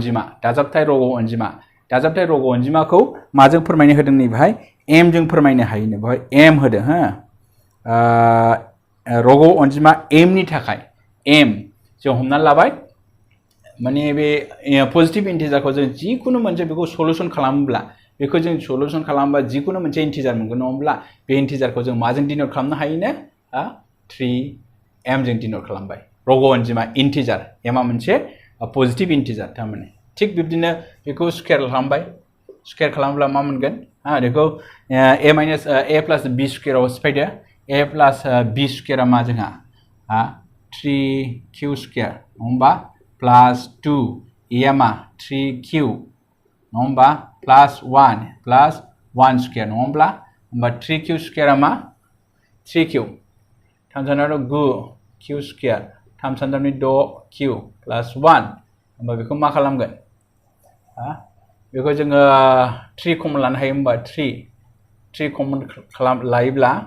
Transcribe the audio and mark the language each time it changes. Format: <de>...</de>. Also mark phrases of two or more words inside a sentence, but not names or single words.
<brx>अनजिमाखौ माजों फोरमायनो होदों नै बेहाय m जों फोरमायनो हायो बेहाय m होदों रग' अनजिमा m नि थाखाय m जों हमना लाबाय माने बे</brx> <en>positive integer</en> <brx>जों जिखुनु मोनसे बेखौ सलुशन खालामोब्ला जिखुनु मोनसे इन्टिजार मोनगोन नङा होमब्ला बे इन्टिजारखौ जों माजों डिनोट खालामनो हायोनो 3m जों डिनोट खालामबाय रग' अनजिमा इन्टिजार m आ मोनसे</brx> <en>positive integer</en> <brx>थारमाने थिग बिब्दिनो बेखौ स्कुवेर खालामोब्ला मा मोनगोन बेखौ</brx> <en>a plus b</en> <brx>स्कुवेराव सिफायदो</brx> <en>a plus b</en> <brx>स्कुवेरा मा जोंहा 3q स्कुवेर नङा होमबा प्लास 2 a मा 3q नङा होमबा प्लास 1 स्कुवेर नङा होमब्ला 3q स्कुवेरा मा 3q 3 सानदावनि 9q स्कुवेर 3 सानदावनि 6q प्लास 1 होमबा बेखौ मा खालामगोन बेखौ जोङो 3 कमन लानो हायो होमबा 3 कमन लायोब्ला</brx>